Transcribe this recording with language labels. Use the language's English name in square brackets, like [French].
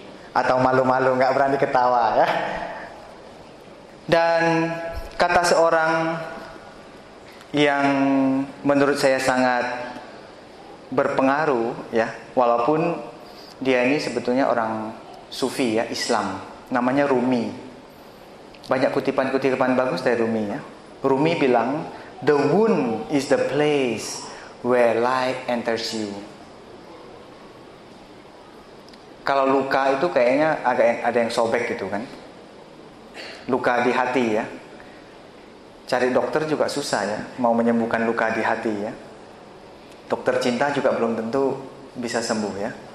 [Indonesian] Atau malu-malu, nggak berani ketawa ya. Dan kata seorang yang menurut saya sangat berpengaruh ya, walaupun dia ini sebetulnya orang Sufi ya, Islam, namanya Rumi. Banyak kutipan-kutipan bagus dari Rumi ya. Rumi bilang, [English] "The wound is the place where light enters you." [Indonesian] Kalau luka itu kayaknya ada yang sobek gitu kan. Luka di hati ya. Cari dokter juga susah ya, mau menyembuhkan luka di hati ya. Dokter cinta juga belum tentu bisa sembuh ya.